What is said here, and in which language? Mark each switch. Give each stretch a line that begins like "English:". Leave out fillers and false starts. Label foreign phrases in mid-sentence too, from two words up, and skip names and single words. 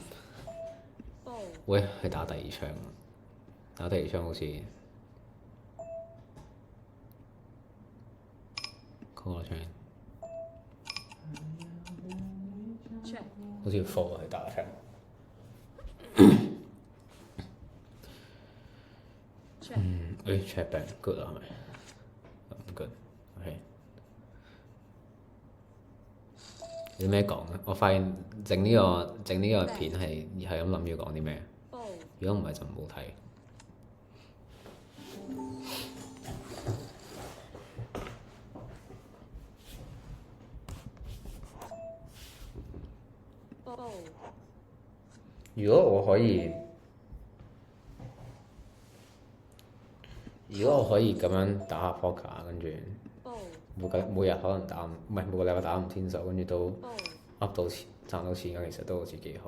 Cantonese: 喂，去打第二槍，打第二槍好似嗰個槍，好似要 fold 去打槍。
English: check back good
Cantonese: 啊，係咪？唔 good，OK。有咩講咧？我發現整呢個片係咁諗要講啲咩？如果唔係就唔好睇。如果我可以咁樣打下 poker， 跟住每日可能打唔係每個禮拜打5天手，跟住都 up 到錢賺到錢嘅，其實都好似幾好。